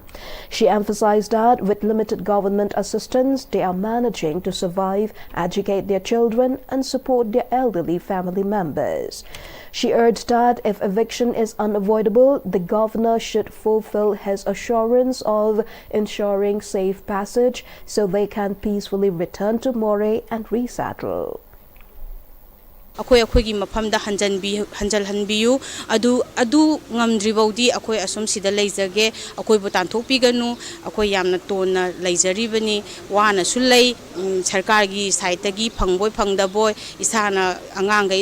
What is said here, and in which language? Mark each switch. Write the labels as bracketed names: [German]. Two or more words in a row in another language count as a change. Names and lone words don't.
[English] She emphasized that with limited government assistance, they are managing to survive, educate their children, and support their elderly family members. She urged that if eviction is unavoidable, the governor should fulfill his assurance of ensuring safe passage so they can peacefully return to More and resettle. [Manipuri] अखोई मफम दा हंजल हनबियु अदु ngamdribodi अखोई असम सिदा लेजगे अखोई बु तानथोकपिगनु अखोई यामना तोना लेजरिबनी वाना सुलै सरकार गी साइटगी फंगबोय फंगदबोय इसाना अंगांगै